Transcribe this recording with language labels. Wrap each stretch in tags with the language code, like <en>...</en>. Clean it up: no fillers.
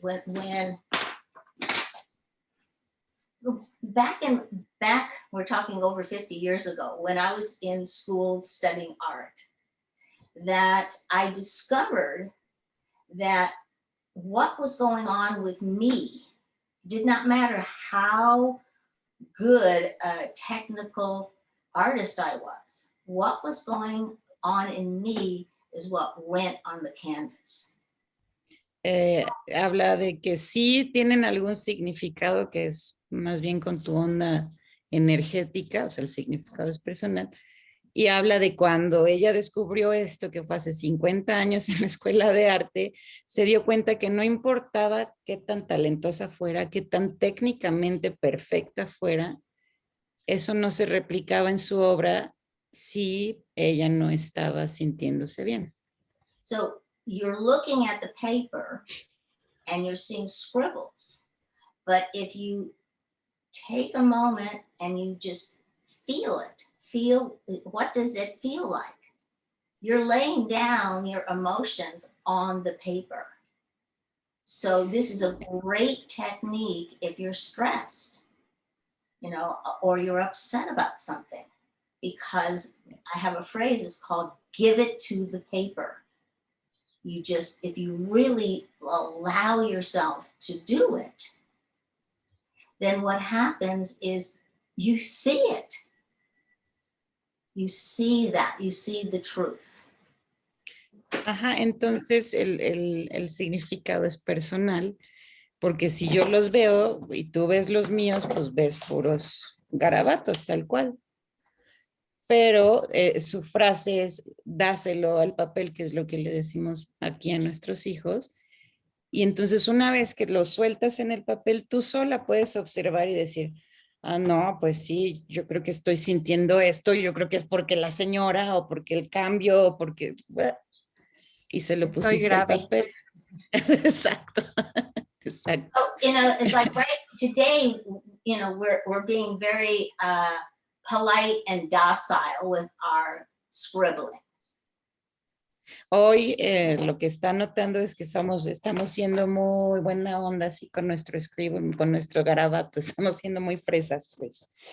<en>When back, we're talking over 50 years ago, when I was in school studying art, that I discovered that what was going on with me did not matter how good a technical artist I was. What was going on in me is what went on the canvas.</en> <es>Habla de que sí tienen algún significado que es más bien con tu onda energética, o sea, el significado es personal. Y habla de cuando ella descubrió esto, que fue hace 50 años en la escuela de arte, se dio cuenta que no importaba qué tan talentosa fuera, qué tan técnicamente perfecta fuera, eso no se replicaba en su obra si ella no estaba sintiéndose bien.</es> <en>So you're looking at the paper and you're seeing scribbles, but if you take a moment and you just feel what does it feel like? You're laying down your emotions on the paper. So this is a great technique if you're stressed, or you're upset about something, because I have a phrase, it's called give it to the paper. If you really allow yourself to do it, then what happens is you see it. You see that, you see the truth.</en> <es>Ajá, entonces el significado es personal, porque si yo los veo y tú ves los míos, pues ves puros garabatos, tal cual. Pero su frase es, dáselo al papel, que es lo que le decimos aquí a nuestros hijos. Y entonces una vez que lo sueltas en el papel, tú sola puedes observar y decir, no, pues sí, yo creo que estoy sintiendo esto, yo creo que es porque la señora, o porque el cambio, o porque... y se lo pusiste al papel. Exacto. Exacto.</es> <en>So, it's like right today, we're being very polite and docile with our scribbling.</en> <es>Hoy lo que está notando es que estamos siendo muy buena onda así con nuestro scribble, con nuestro garabato, estamos siendo muy fresas, pues.</es>